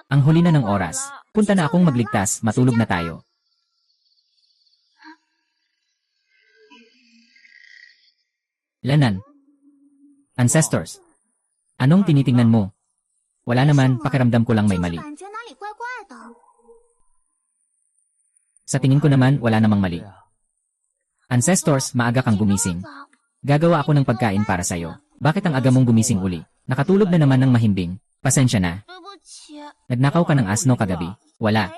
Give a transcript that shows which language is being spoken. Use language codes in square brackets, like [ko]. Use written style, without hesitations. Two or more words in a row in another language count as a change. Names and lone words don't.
[tl] Ang huli na ng oras. Punta na akong magligtas, matulog na tayo. Lanan. Ancestors. Anong tinitingnan mo? Wala naman, pakiramdam ko lang may mali. [zh] 感觉哪里怪怪的。 [tl] Sa tingin ko naman, wala namang mali. Ancestors, maaga kang gumising. Gagawa ako ng pagkain para sa'yo. Bakit ang aga mong gumising uli? Nakatulog na naman ng mahimbing. Pasensya na. [zh] 对不起， [tl] Nagnakaw ka ng asno kagabi.